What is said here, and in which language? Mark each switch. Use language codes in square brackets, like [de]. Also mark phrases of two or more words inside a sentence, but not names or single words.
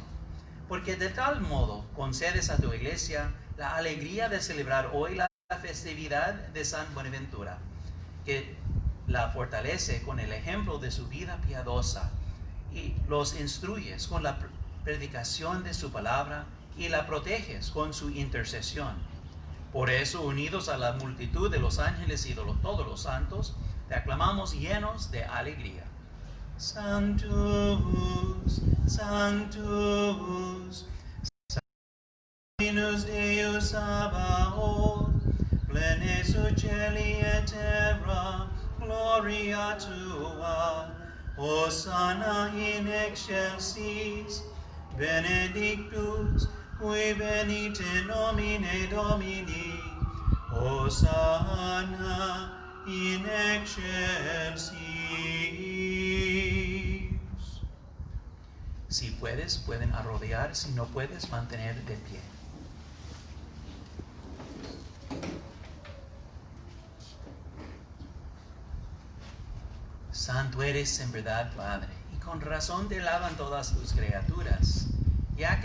[es] Porque de tal modo concedes a tu iglesia la alegría de celebrar hoy la festividad de San Buenaventura, que la fortalece con el ejemplo de su vida piadosa y los instruyes con la predicación de su palabra y la proteges con su intercesión. Por eso, unidos a la multitud de los ángeles y de todos los santos, te aclamamos llenos de alegría. [la] Sanctus, Sanctus, Sanctus Deus Sabaoth, plenes celi et terra, gloria tua, Hosanna in excelsis, benedictus, qui venit in nomine Domini, Hosanna in excelsis. [es] Si puedes, pueden arrodillar, si no puedes, mantener de pie. Santo eres en verdad, Padre, y con razón te alaban todas tus criaturas, ya